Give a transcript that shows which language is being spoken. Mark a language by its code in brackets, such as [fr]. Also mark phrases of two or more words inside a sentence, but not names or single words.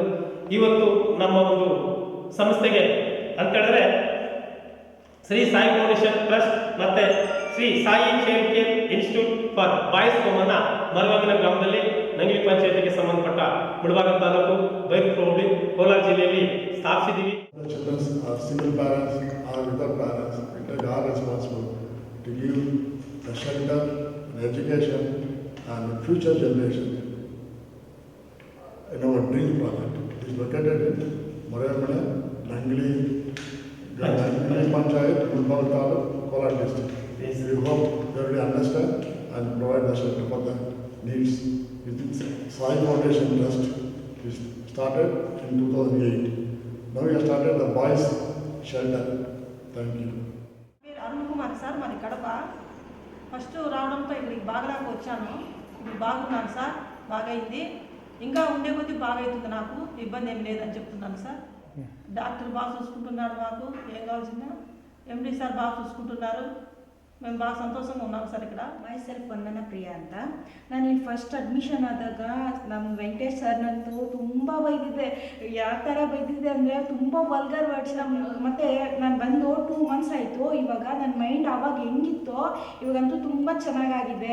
[kn] ಇವತ್ತು ನಮ್ಮ ಒಂದು ಸಂಸ್ಥೆಗೆ ಅಂತ ಹೇಳಿದ್ರೆ ಶ್ರೀ ಸಾಯಿ ಫೌಂಡೇಶನ್ ಟ್ರಸ್ಟ್ ಮತ್ತು ಶ್ರೀ ಸಾಯಿ ಚೈಲ್ಡ್ ಕೇರ್ ಇನ್ಸ್ಟಿಟ್ಯೂಟ್ ಫಾರ್ ಬಾಯ್ಸ್ ಹೋಮನ್ನ ಮರವಂಗನ ಗ್ರಾಮದಲ್ಲಿ ನಂಗಲಿ ಪಂಚಾಯತಿಗೆ ಸಂಬಂಧಪಟ್ಟ ಮುಳಬಾಗಿಲು ತಾಲೂಕು, ಬೈರಕೂರು ಹೋಬಳಿ, ಕೋಲಾರ ಜಿಲ್ಲೆಯಲ್ಲಿ ಸ್ಥಾಪಿಸಿದ್ದೀವಿ. [en] Single parents or without parents, it are responsible to give the shelter, and education, and future generation. In our dream project, it is located in Marayamana, Nangli Panchayat, Mulbal Taluk, Kolar district. We hope they will understand and provide the shelter for the needs. Within Sai Foundation Trust is started in 2008. Now we have started the boys shelter. Thank you. [te] అరుణ్ కుమార్ సార్, మాది కడప. ఫస్ట్ రావడంతో ఇక్కడికి బాగలాగా వచ్చాను. ఇప్పుడు బాగున్నాను సార్, బాగైంది. ఇంకా ఉండే కొద్దీ బాగైతుంది, నాకు ఇబ్బంది ఏం లేదని చెప్తున్నాను సార్. డాక్టర్ బాగా చూసుకుంటున్నాడు, మాకు ఏం కావాల్సిందా ఎండి సార్ బాగా చూసుకుంటున్నారు. మేము [kn] ಬಾಳ ಸಂತೋಷಂಗ [te] ఉన్నాం ಸರ್. ఇక్కడ [en] my self [kn] ವಂದನಾ ಪ್ರಿಯಾ ಅಂತ. ನಾನು ಇಲ್ಲಿ [en] first admission [kn] ಆದಾಗ ನಮ್ಮ ವೆಂಕಟೇಶ್ ಸರ್ ನಂತೂ ತುಂಬ ಬೈದಿದ್ದೆ. ಯಾವ ಥರ ಬೈದಿದ್ದೆ ಅಂದರೆ ತುಂಬ [en] vulgar words. [kn] ಮತ್ತು ನಾನು ಬಂದು 2 ಮಂತ್ಸ್ ಆಯಿತು. ಇವಾಗ ನನ್ನ ಮೈಂಡ್ ಆವಾಗ ಹೆಂಗಿತ್ತೋ ಇವಾಗಂತೂ ತುಂಬ ಚೆನ್ನಾಗಾಗಿದೆ.